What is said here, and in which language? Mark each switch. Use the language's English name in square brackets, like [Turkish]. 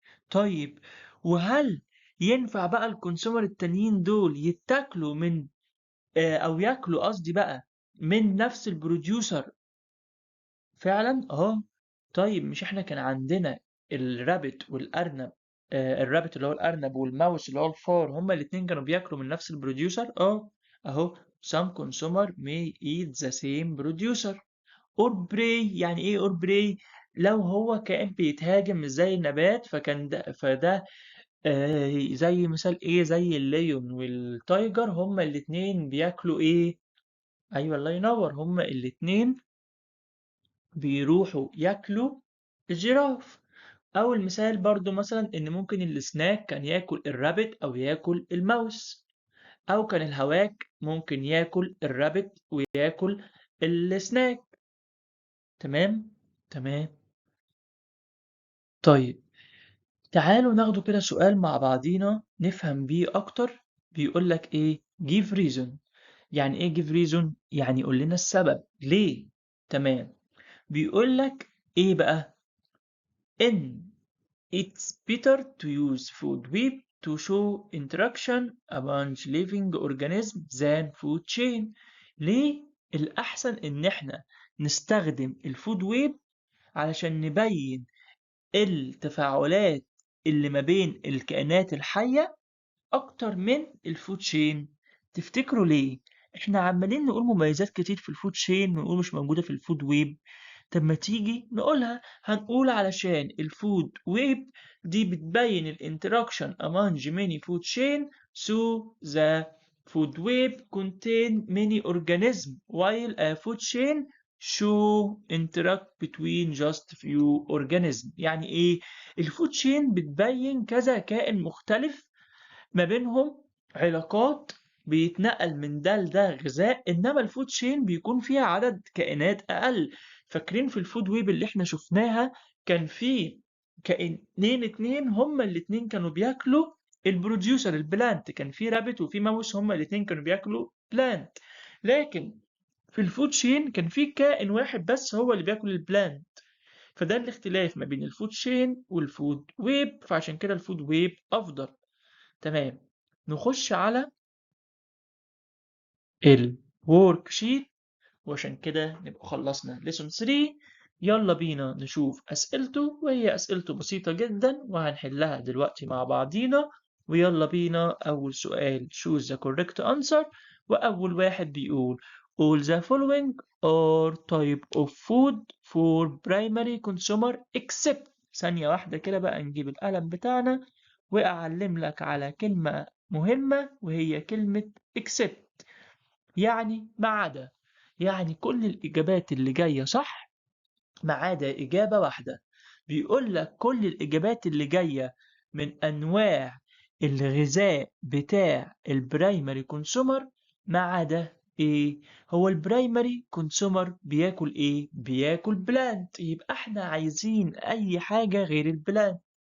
[Arabic] طيب وهل ينفع بقى الكونسومر التانيين دول يتاكلوا من او ياكلوا قصدي بقى من نفس البروديوسر فعلا؟ طيب مش احنا كان عندنا الرابت والارنب، الرابت اللي هو الارنب والماوس اللي هو الفار هما الاتنين كانوا بياكلوا من نفس البروديوسر. [English] اهو some consumer may eat the same producer or prey. [Arabic] يعني ايه [English] or prey؟ [Arabic] لو هو كائن بيتهاجم مش زي النبات فكان فده زي مثال ايه زي الليون والتايجر هما الاتنين بياكلوا ايه؟ ايوه الله ينور، هما الاتنين بيروحوا ياكلوا الجيراف. أو المثال برضو مثلا إن ممكن السناك كان ياكل الرابت أو ياكل الماوس، أو كان الهواك ممكن ياكل الرابت وياكل السناك. تمام؟ تمام. طيب تعالوا ناخدوا كده سؤال مع بعضينا نفهم بيه أكتر. بيقول لك إيه؟ [English] give reason. [Arabic] يعني إيه give reason؟ يعني يقول لنا السبب ليه. تمام. بيقول لك إيه بقى؟ إن [English] it's better to use food web to show interaction among living organisms than food chain. [Arabic] ليه الأحسن إن إحنا نستخدم الفود ويب علشان نبين التفاعلات اللي ما بين الكائنات الحية أكتر من الفود شين؟ تفتكروا ليه؟ إحنا عمالين نقول مميزات كتير في الفود شين ونقول مش موجودة في الفود ويب. طب ما تيجي نقولها. هنقول علشان الفود ويب دي بتبين الانتراكشن [English] among many food chain through the food web contain many organisms while a food chain show interact between just few organisms. [Arabic] يعني ايه؟ الفود chain بتبين كذا كائن مختلف ما بينهم علاقات، بيتنقل من ده لده غذاء، انما الفود chain بيكون فيها عدد كائنات اقل. فاكرين في الفود ويب اللي احنا شفناها كان في كائنين اتنين هما الاتنين كانوا بياكلوا البروديوسر البلانت، كان في رابت وفي ماوس هما الاتنين كانوا بياكلوا بلانت. لكن في الفود شين كان في كائن واحد بس هو اللي بياكل البلانت. فده الاختلاف ما بين الفود شين والفود ويب، فعشان كده الفود ويب افضل. تمام. نخش على الورك شيت، وعشان كده نبقى خلصنا lesson 3. يلا بينا نشوف أسئلته، وهي أسئلته بسيطة جدا وهنحلها دلوقتي مع بعضينا. ويلا بينا أول سؤال [English] choose the correct answer. [Arabic] وأول واحد بيقول [English] all the following are type of food for primary consumer except. [Arabic] ثانية واحدة كده بقى نجيب القلم بتاعنا وأعلم لك على كلمة مهمة وهي كلمة except، يعني ما عدا. يعني كل الإجابات اللي جاية صح ما عدا إجابة واحدة. بيقول لك كل الإجابات اللي جاية من أنواع الغذاء بتاع البرايمري كونسومر ما عدا إيه؟ هو البرايمري كونسومر بياكل إيه؟ بياكل بلانت، يبقى إحنا عايزين أي حاجة غير البلانت.